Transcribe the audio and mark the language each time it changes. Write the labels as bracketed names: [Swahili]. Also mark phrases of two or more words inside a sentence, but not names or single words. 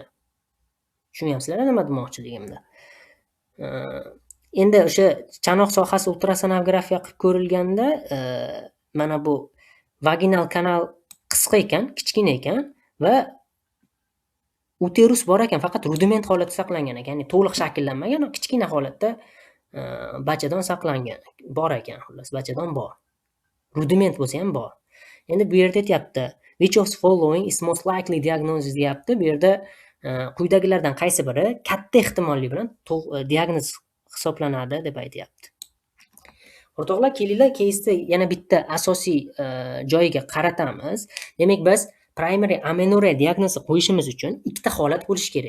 [Uzbek] Tushunyapsizlar nima demoqchiligimni? Endi o'sha chanoq sohasi ultrasonografiya qilib ko'rilganda, mana bu vaginal kanal qisqa ekan, kichkina ekan va uterus bor ekan, faqat rudiment holatda saqlangan ekan, ya'ni to'liq shakllanmagan, kichkina holatda bachadon saqlangan, bor ekan, xullas bachadon bor. Rudiment bo'lsa ham bor. Endi bu yerda aytayapti, [English] which of the following is most likely diagnosis deyapti. [Uzbek] Bu yerda quyidagilardan qaysi biri katta ehtimollik bilan diagnoz hisoblanadi deb aytayapti. O'rtoqlar, kelinglar keysda yana bitta asosiy joyiga qaratamiz. Demak, biz [English] primary amenorrea [Uzbek] diagnozi qo'yishimiz uchun ikkita holat bo'lishi kerak.